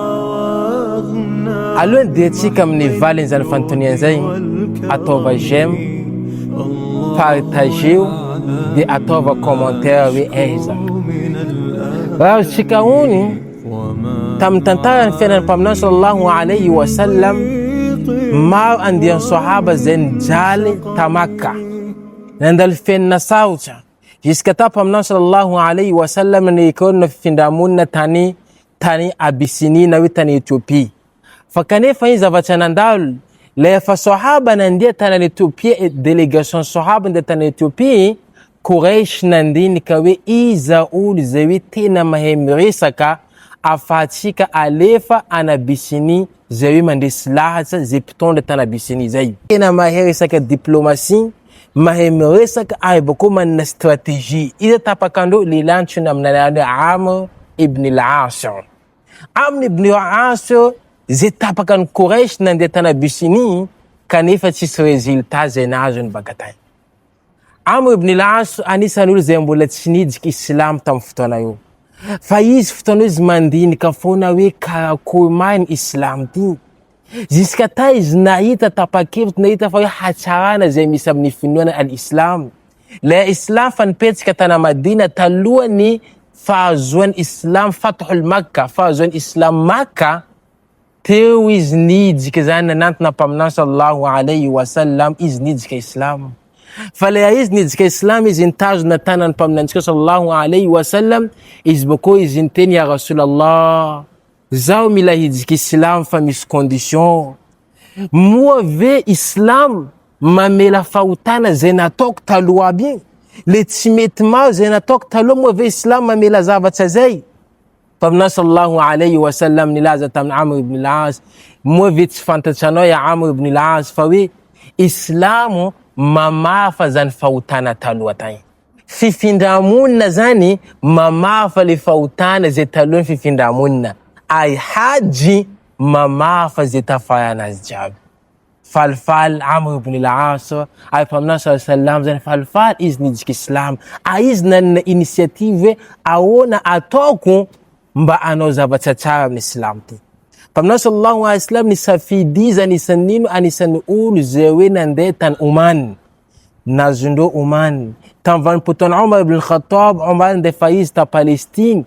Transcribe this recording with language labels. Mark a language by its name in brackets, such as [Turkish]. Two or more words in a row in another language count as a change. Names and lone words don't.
[Malagasy] Alohan'ny dia antsika amin'ny valiny zany fanontaniana zay ataova j'aime, partageo dia ataova commentaire hoe aiza. Raha tsika hony tamin'ny tantaran'ny fiainan'ny mpaminany [Arabic] صلى الله عليه وسلم [Malagasy] maro andian'ny sahaba zay nijaly ta Makka nandalo fiainana sarotra jusqu'à ta mpaminany [Arabic] صلى الله عليه وسلم [Malagasy] nikona fifindramonina tany Abyssinie na hoe tany Ethiopie. Fa kanefa izy zavatra nandalo lefa sahaba nandia tany Ethiopie délégation sahaba nandia tany Ethiopie, Quraish nandinika hoe iza olo zay hoe tena mahay miresaka afahatsika alefa any Abyssinie zay hoe mandresy lahatra zay mpitondra tany Abyssinie zay. Tena mahay resaka diplomatie, mahay miresaka ary bako manana stratégie. Iza tapakandro lelantso amin'anarany Amr ibn al-As. Amr ibn al-As zay tapakany Quraish nandia tany Abyssinie kanefa tsisy résultat zay nazony baka tany. Amr ibn al-As anisan'olo zay mbola tsy nidiky islam tamin'ny fotoana io. Fa izy fotoana izy mandinika foana hoe karakory mariny islam ty. Jusqu'à ta izy nahita tapa-kevitra, nahita fa hoe hatsarana zay misy amin'ny finoana al-islam. Le islam fa nipetsika tana Madina talohany fahazoan'ny islam Fathul Makka, fahazoan'ny islam Makka. Teo izy nidika zany nanantona mpaminany [Arabic] صلى الله عليه وسلم [Malagasy] izy nidika islam. Fa le izy nidika islam izy nitazona tanan'ny mpaminantsika [Arabic] صلى الله عليه وسلم, [Malagasy] izy bako izy niteny [Arabic] يا رسول الله, [Malagasy] zaho mila hidika islam fa misy condition. Mua ve islam mamela fahotana zay nataoko taloha aby. Le tsy mety maro zay nataoko taloha, mua ve islam mamela zavatra zay. Mpaminany [Arabic] صلى الله عليه وسلم [Malagasy] nilaza tamin'ny Amr ibn al-As, mua ve tsy fantatranao ya Amr ibn al-As fa hoe islamo mamafa zany fahotana taloha tany. Fifindramonina zany mamafa le fahotana zay talohan'ny fifindramonina. Ay haji mamafa zay tafarana azy jiaby. Falifal Amr ibn al-As ay mpaminany [Arabic] صلى الله عليه وسلم [Malagasy] zany falifal izy nidika islam. Ay izy nanana initiative ahoana ataoko mba anao zavatra tsara amin'ny islam ty. Mpaminany [Arabic] صلى الله عليه وسلم [Malagasy] ni safidiza anisan'ny olo zay hoe nandeha tany Oman. Nazondreo Oman. Tamin'ny vanim-potoana Omar ibn al-Khattab, Omar ndefa izy ta Palestine.